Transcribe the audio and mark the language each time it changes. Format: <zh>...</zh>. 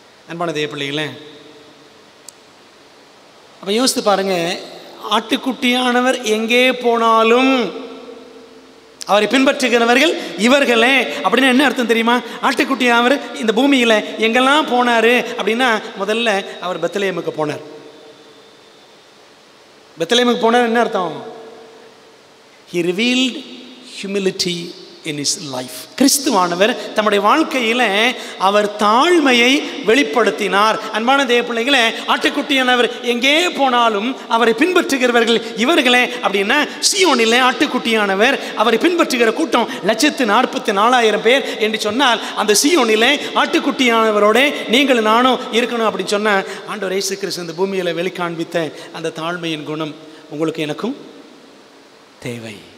<ta>அன்பான தேவ பிள்ளைகளே, அப்போ யோசித்து பாருங்க, ஆட்டுக்குட்டியானவர் எங்கே போனாலும் அவரை பின்பற்றுகிறவர்கள் இவர்களே. அப்படின்னா என்ன அர்த்தம் தெரியுமா? ஆட்டுக்குட்டியானவர் இந்த பூமியில் எங்கெல்லாம் போனார் அப்படின்னா, முதல்ல அவர் பெத்லகேமுக்கு போனார். பெத்லகேமுக்கு போனார் என்ன அர்த்தம்?</ta> <en>He revealed humility in his life.</en> <ta>கிறிஸ்துவானவர் தம்முடைய வாழ்க்கையில் அவர் தாழ்மையை வெளிப்படுத்தினார். அன்பான தேவ பிள்ளைகளே, ஆட்டுக்குட்டியானவர் எங்கே போனாலும் அவரை பின்பற்றுகிறவர்கள் இவர்களே. அப்படின்னா சீயோனிலே ஆட்டுக்குட்டியானவர் அவரை பின்பற்றுகிற கூட்டம் 144,000 பேர் என்று சொன்னால், அந்த சீயோனிலே ஆட்டுக்குட்டியானவரோட நீங்கள் நானும் இருக்கணும் அப்படின்னு சொன்னால், ஆண்டவர் இயேசு கிறிஸ்து இந்த பூமியில் வெளிக்காண்பித்த அந்த தாழ்மையின் குணம் உங்களுக்கு எனக்கும் தேவை.</ta>